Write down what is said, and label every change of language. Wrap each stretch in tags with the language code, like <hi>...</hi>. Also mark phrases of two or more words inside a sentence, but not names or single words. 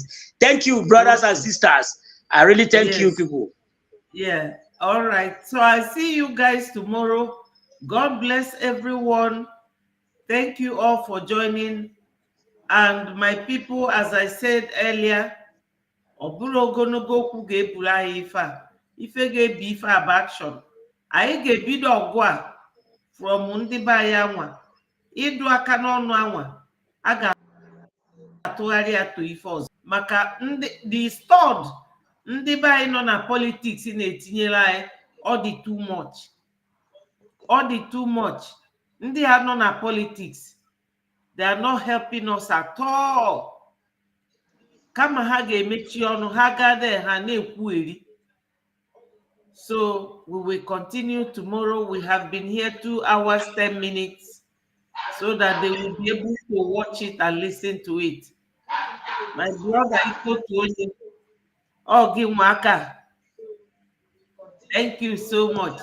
<en>Thank you, brothers and sisters. I really thank you, people. Yeah. All right. So I see you guys tomorrow. God bless everyone. Thank you all for joining. And my people, as I said earlier,</en> <ig>oburo ogonogo okwu ga-eburu anyị ife ga-ebi ife ab action. Anyị ga-ebido ọgụ a from ndị be anyị anwa ịdụ aka n'ọnụ anwa a ga-atụgharị atụ ife ọzọ maka</ig> <en>the stored</en> <ig>ndị be anyị nọ na politics na-etinyere anyị ọ dị</ig> <en>too much. All the too much.</en> <ig>Ndị ha nọ na</ig> <en>politics, they are not helping us at all.</en> <ig>Kama ha ga-emechi ọnụ ha gade ha na-ekwu eri.</ig> <en>So we will continue tomorrow. We have been here 2 hours 10 minutes so that they will be able to watch it and listen to it. My brother Iko Tuonye, Ogimwaka, thank you so much.</en>